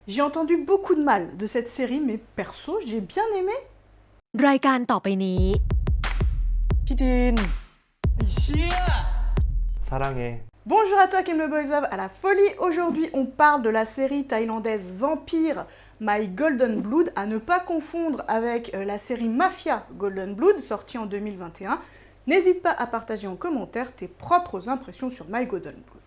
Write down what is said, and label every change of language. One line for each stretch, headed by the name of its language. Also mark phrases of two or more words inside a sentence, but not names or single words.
French: J'ai entendu beaucoup de mal de cette série, mais perso, j'ai bien aimé.
Thai: รายการต่อไปนี้ พี่ดิน
Korean: 사랑해.
French: Bonjour à toi qui aime le boys love à la folie. Aujourd'hui, on parle de la série thaïlandaise Vampire My Golden Blood, à ne pas confondre avec la série Mafia Golden Blood, sortie en 2021. N'hésite pas à partager en commentaire tes propres impressions sur My Golden Blood.